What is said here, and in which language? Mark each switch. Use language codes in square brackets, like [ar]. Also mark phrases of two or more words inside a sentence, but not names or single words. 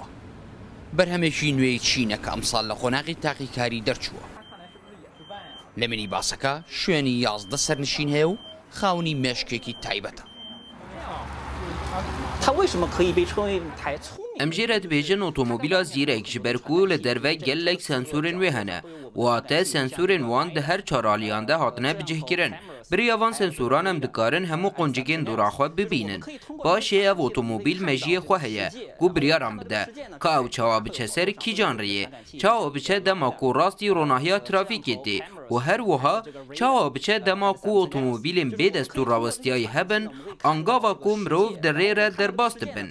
[ckb] بەرهەمێکی نوێی چینەکە ئەمساڵ لە قۆناغی تاقیکاری دەرچووە. لە مینیباسەکە شوێنی 11 سەرنشین هەیە و خاونی مێشکێکی تایبەتە. [ku] ئەم ژێرە دەبێژن ئۆتۆمۆبیلە زیرەک ji ber ku li derve gelek sensûrên wê hene wate sensûrên wan di her çaraliyan de hatine bicihkirin. Biriya van sensûran em dikarin hemû qoncikên dora xwe bibînin. Paşê ev otomobîl mejiyê xwe heye ku biryaran bide ka ew çawa biçe ser kîjan rêyê, çawa biçe dema ku rastî ronahiya trafîkê tê û her wiha çawa biçe dema ku otomobîlên bêdestûr rawestiyayî hebin angava ku mirov di rê re derbas dibin.